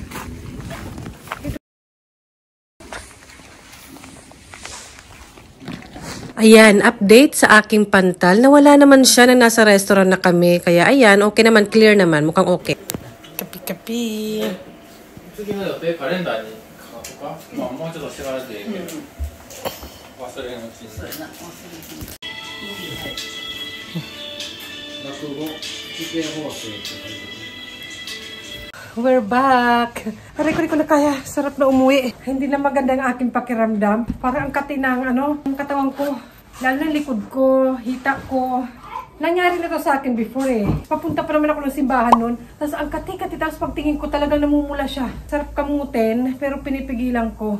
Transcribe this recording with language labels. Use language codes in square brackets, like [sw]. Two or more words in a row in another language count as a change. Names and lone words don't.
[tl] Ayan, update sa aking pantal. Nawala naman siya na nasa restaurant na kami. Kaya ayan, okay naman, clear naman. Mukhang okay. Kapi-kapi. [ja] 次の予定カレンダーに書こうか、まあ、もうちょっとしてからでいいけど、忘れのうちに落語危険放送って書いてある。 [en] We're back! [tl] Aray ko na kaya. Sarap na umuwi. Hindi na maganda ang aking pakiramdam. Parang ang kati ng ang katawan ko. Lalo ng likod ko, hita ko. Nangyari na to sa akin before eh. Papunta pa naman ako ng simbahan nun. Tapos ang kati-kati, tapos pagtingin ko talagang namumula siya. Sarap kamutin, pero pinipigilan ko.